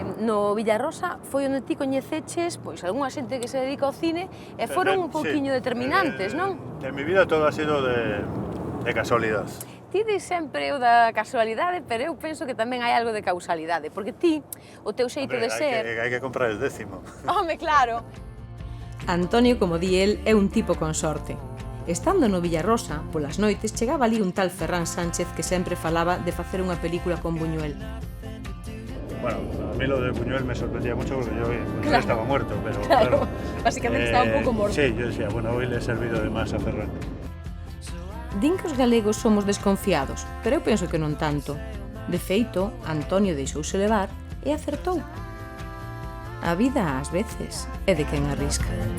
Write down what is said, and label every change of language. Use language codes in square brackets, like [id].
[gl] No Villarrosa foi onde ti coñeceches pois algunha xente que se dedica ao cine e foron un pouquiño determinantes, non? [es] En mi vida todo ha sido de casualidad. [gl] Ti dis sempre o da casualidade, pero eu penso que tamén hai algo de causalidade, porque ti, o teu xeito de ser... Hai que comprar el décimo. Home, claro! Antonio, como di el, é un tipo con sorte. Estando no Villarrosa, polas noites, chegaba ali un tal Ferran Sánchez que sempre falaba de facer unha película con Buñuel. [es] Bueno, a mí lo de Buñuel me sorprendía mucho porque yo Buñuel estaba muerto, pero [gl] claro, básicamente estaba un pouco morto. [es] Sí, yo decía, bueno, hoy le he servido de más a Ferran. [gl] Din que os galegos somos desconfiados, pero eu penso que non tanto. De feito, Antonio deixouse levar e acertou. A vida, ás veces, é de quen arrisca.